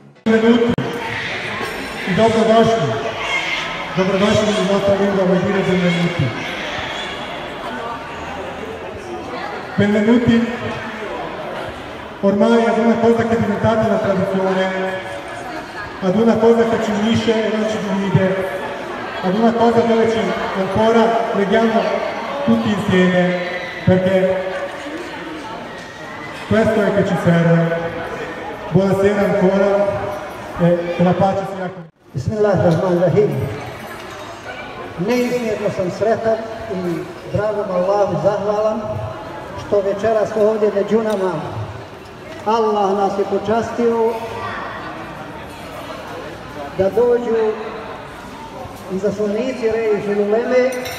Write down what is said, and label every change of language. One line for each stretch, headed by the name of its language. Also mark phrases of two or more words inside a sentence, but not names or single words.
Italian: Benvenuti
Bosnian: i dobrodošli.
Italian: Dobrodošli in nostra lingua vuol dire benvenuti. Benvenuti ormai ad una cosa che è diventata una tradizione, ad una cosa che ci unisce e non ci divide, ad una cosa dove ci ancora leghiamo tutti insieme, perché questo è che ci serve. Buonasera ancora e che la pace sia con voi.
Bosnian: Bismillahirrahmanirrahim. Neizmjerno sam sretan i dragom Allahu zahvalan što večeras ovdje među nama Allah nas je počastio da dođu izaslanici Reji uleme,